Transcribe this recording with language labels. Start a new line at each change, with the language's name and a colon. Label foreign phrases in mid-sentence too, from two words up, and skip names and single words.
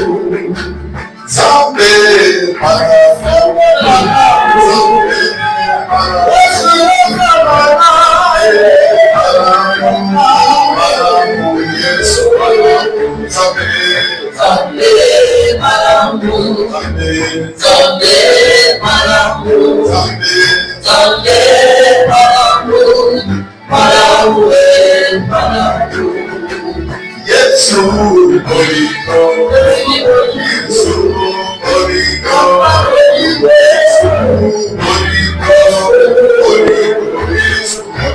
Lingala: Zambé, Malamu, Yesu, Zambé, Zambé, Malamu, Zambé, Zambé, Malamu, Zambé, Zambé, Malamu, Malamu, Malamu. Yesu,
English: Holy God, Yesu, Holy God, Yesu, Holy God, Holy God,
Lingala: Yesu,